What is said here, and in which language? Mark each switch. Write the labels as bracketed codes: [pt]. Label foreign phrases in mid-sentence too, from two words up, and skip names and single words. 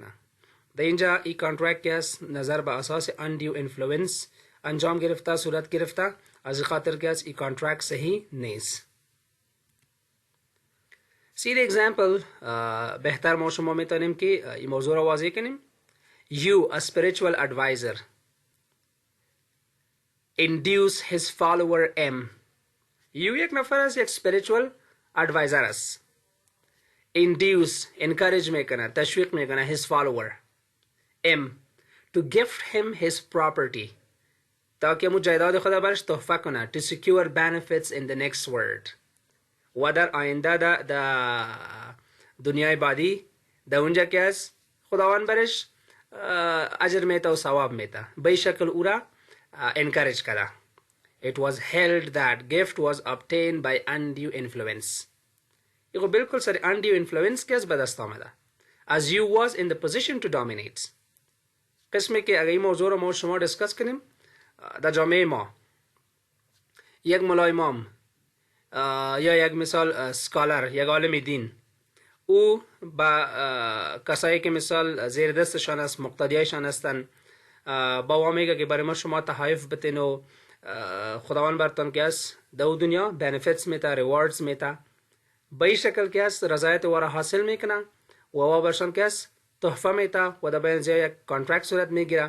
[fa] در اینجا این کانترکت که است نظر به اساس [en] undue influence [fa] انجام گرفته، صورت گرفته، از خاطر که است این کانترکت صحیح نیست. [en] see example [fa] بهتر ما شما میتونیم که این موضوع را واضح کنیم. [en] You, a spiritual advisor, induce his follower M. [fa] You یک نفر است، یک [en] spiritual advisor [fa] است. [en] Induce, encourage [fa] میکنه، تشویق میکنه [en] his follower M to gift him his property [fa] تاکه مو جایداد خدا برش تحفه کنه [en] to secure benefits in the next world [fa] و در آینده در دنیای بعدی در اونجا که است خداوند برش اجر میتا و ثواب میتا به شکل او را encourage کرده. [en] It was held that gift was obtained by undue influence. [fa] یہ بالکل سر [en] undue influence [fa] کے به دست آمده. [en] As you was in the position to dominate. [fa] قسمی که اگر این موضوع رو ما شما ڈسکس کنیم در جامعه ما یک مولای امام یا یک مثال سکالر، یک عالم دین، او با کسایی که مثال زیر دستشان است، مقتدیایشان هستند، با او میگه که برای ما شما تحایف بتین و خداوند برتان که است در دنیا بینفیتس میتا، ریواردز میتا، به این شکل که است رضایت وارا حاصل میکنن و او برشان که است تحفه میتا و در بین یک کانترکت صورت میگیره.